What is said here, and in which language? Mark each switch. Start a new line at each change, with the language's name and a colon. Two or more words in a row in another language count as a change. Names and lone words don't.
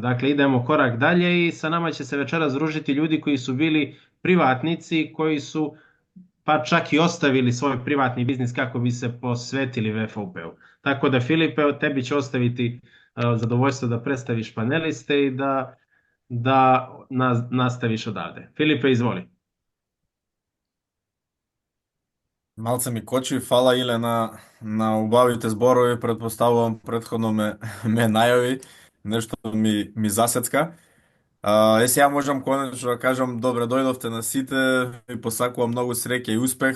Serbian: Dakle, idemo korak dalje i sa nama će se večeras družiti ljudi koji su bili privatnici, koji su pa čak i ostavili svoj privatni biznis kako bi se posvetili VFUP-u. Tako da, Filipe, tebi ću ostaviti zadovoljstvo da predstaviš paneliste i da nastaviš odavde. Filipe, izvoli.
Macedonian: Малце ми кочи, фала Иле на убавите зборови, предпоставувам претходно ме најави, нешто ми засецка. Сега можам конечно да кажам добре дојдовте на сите, ви посакувам многу среќа и успех.